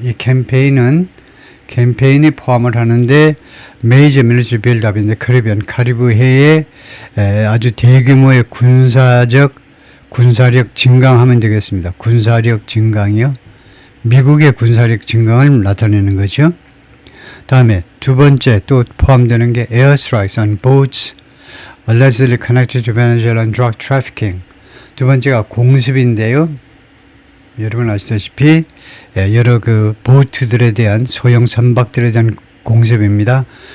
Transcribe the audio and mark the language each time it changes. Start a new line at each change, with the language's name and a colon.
Korean: 이 캠페인이 포함을 하는데
English: major military build-up in the Caribbean,
Korean: 카리브해에 아주 대규모의 군사력 증강하면 되겠습니다. 군사력 증강이요. 미국의 군사력 증강을 나타내는 거죠. 다음에 두 번째 또 포함되는 게
English: airstrikes on boats allegedly connected to Venezuelan drug trafficking.
Korean: 두 번째가 공습인데요. 여러분 아시다시피 여러 그 보트들에 대한 소형 선박들에 대한 공습입니다.